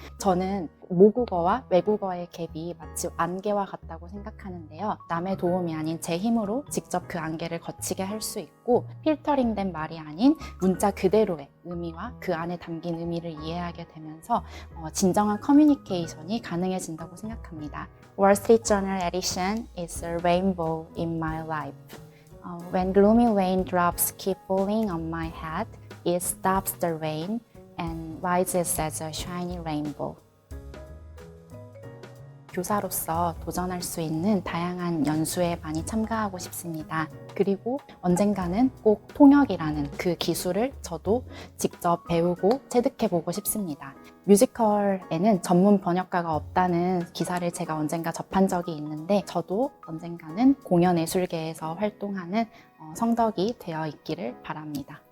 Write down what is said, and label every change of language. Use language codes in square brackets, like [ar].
[ko] 저는 모국어와 외국어의 갭이 마치 안개와 같다고 생각하는데요. 남의 도움이 아닌 제 힘으로 직접 그 안개를 거치게 할 수 있고 필터링된 말이 아닌 문자 그대로의 의미와 그 안에 담긴 의미를 이해하게 되면서 진정한 커뮤니케이션이 가능해진다고 생각합니다. [en] Wall Street Journal edition is a rainbow in my life. When gloomy raindrops keep falling on my head, it stops the rain and rises as a shiny rainbow. [ko] 교사로서 도전할 수 있는 다양한 연수에 많이 참가하고 싶습니다. 그리고 언젠가는 꼭 통역이라는 그 기술을 저도 직접 배우고 체득해보고 싶습니다. 뮤지컬에는 전문 번역가가 없다는 기사를 제가 언젠가 접한 적이 있는데 저도 언젠가는 공연예술계에서 활동하는 성덕이 되어 있기를 바랍니다.